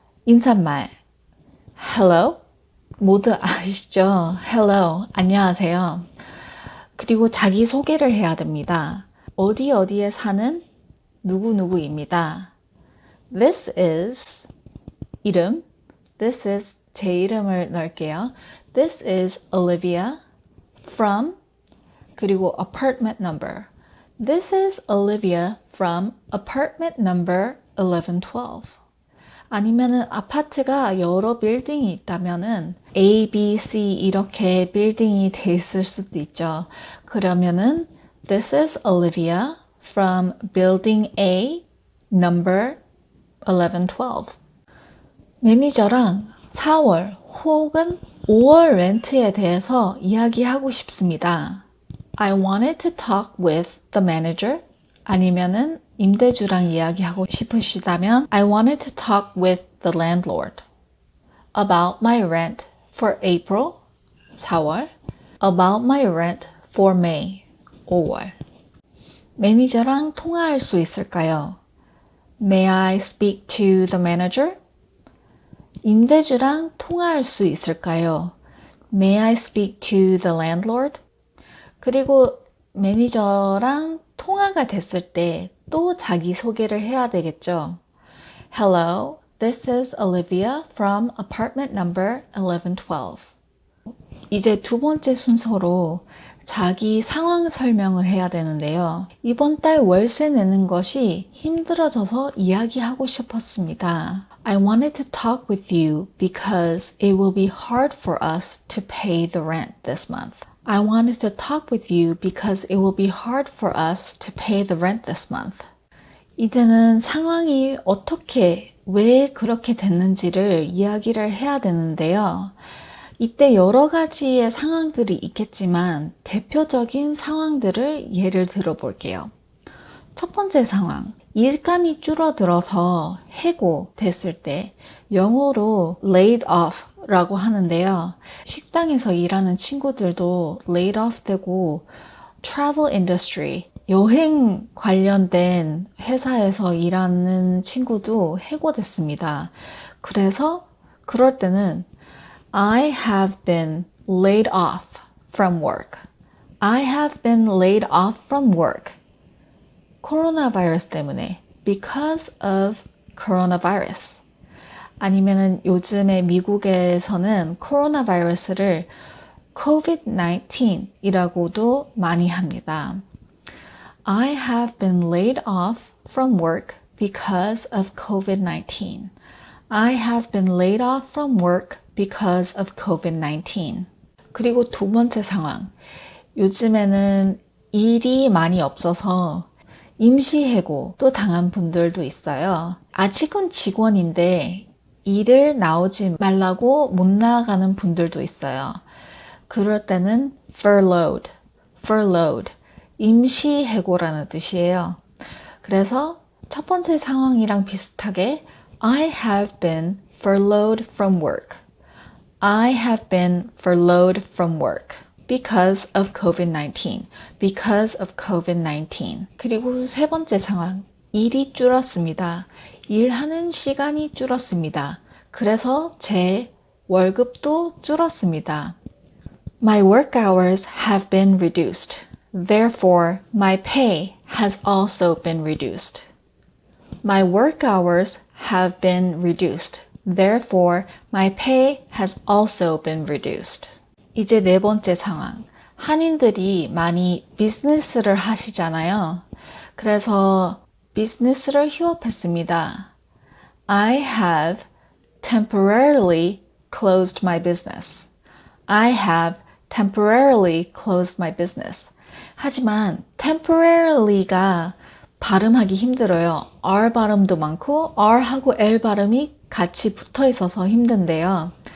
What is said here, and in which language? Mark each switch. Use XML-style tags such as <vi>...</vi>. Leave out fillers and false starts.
<ko>인사말 Hello, 모두 아시죠? Hello, 안녕하세요. 그리고 자기 소개를 해야 됩니다. 어디에 사는 누구누구입니다.</ko> <en>This is 이름.</en> <ko>This is 제 이름을 넣을게요.</ko> <en>This is Olivia from 그리고 apartment number. This is Olivia from apartment number 1112.</en> <ko>아니면은 아파트가 여러 빌딩이 있다면은 A, B, C 이렇게 빌딩이 돼 있을 수도 있죠.</ko> <en>그러면은 This is Olivia from building A, number 1112.</en> <ko>매니저랑 4월 혹은 5월 렌트에 대해서 이야기하고 싶습니다.</ko> <en>I wanted to talk with the manager.</en> <ko>아니면은 임대주랑 이야기하고 싶으시다면</ko> <en>I wanted to talk with the landlord about my rent for April, 4월, about my rent for May, 5월.</en> <ko>매니저랑 통화할 수 있을까요?</ko> <en>May I speak to the manager?</en> <ko>임대주랑 통화할 수 있을까요?</ko> <en>May I speak to the landlord?</en> <ko>그리고 매니저랑 통화가 됐을 때 또 자기 소개를 해야 되겠죠.</ko> <en>Hello, this is Olivia from apartment number 1112.</en> <ko>이제 두 번째 순서로 자기 상황 설명을 해야 되는데요. 이번 달 월세 내는 것이 힘들어져서 이야기하고 싶었습니다.</ko> <en>I wanted to talk with you because it will be hard for us to pay the rent this month. I wanted to talk with you because it will be hard for us to pay the rent this month.</en> <ko>이제는 상황이 어떻게, 왜 그렇게 됐는지를 이야기를 해야 되는데요. 이때 여러 가지의 상황들이 있겠지만 대표적인 상황들을 예를 들어 볼게요. 첫 번째 상황, 일감이 줄어들어서 해고 됐을 때 영어로 laid off 라고 하는데요. 식당에서 일하는 친구들도 laid off 되고 travel industry, 여행 관련된 회사에서 일하는 친구도 해고됐습니다.</ko> <en>그래서 그럴 때는 I have been laid off from work. I have been laid off from work.</en> <ko>코로나 바이러스 때문에</ko> <en>because of coronavirus.</en> <ko>아니면은 요즘에 미국에서는 코로나 바이러스를 COVID-19이라고도 많이 합니다.</ko> <en>I have been laid off from work because of COVID-19. I have been laid off from work because of COVID-19.</en> <ko>그리고 두 번째 상황. 요즘에는 일이 많이 없어서 임시해고도 당한 분들도 있어요. 아직은 직원인데 일을 나오지 말라고 못 나가는 분들도 있어요. 그럴 때는 furloughed, 임시해고라는 뜻이에요. 그래서 첫 번째 상황이랑 비슷하게</ko> <en>I have been furloughed from work. I have been furloughed from work because of COVID-19. Because of COVID-19.</en> <ko>그리고 세 번째 상황. 일이 줄었습니다. 일하는 시간이 줄었습니다. 그래서 제 월급도 줄었습니다.</ko> <en>My work hours have been reduced. Therefore, my pay has also been reduced. My work hours have been reduced. Therefore, my pay has also been reduced.</en> <ko>이제 네 번째 상황. 한인들이 많이 비즈니스를 하시잖아요. 그래서 비즈니스를 휴업했습니다.</ko> <en>I have temporarily closed my business. I have temporarily closed my business.</en> <ko>하지만 temporarily가 발음하기 힘들어요. R 발음도 많고 R하고 L 발음이 같이 붙어 있어서 힘든데요.</ko>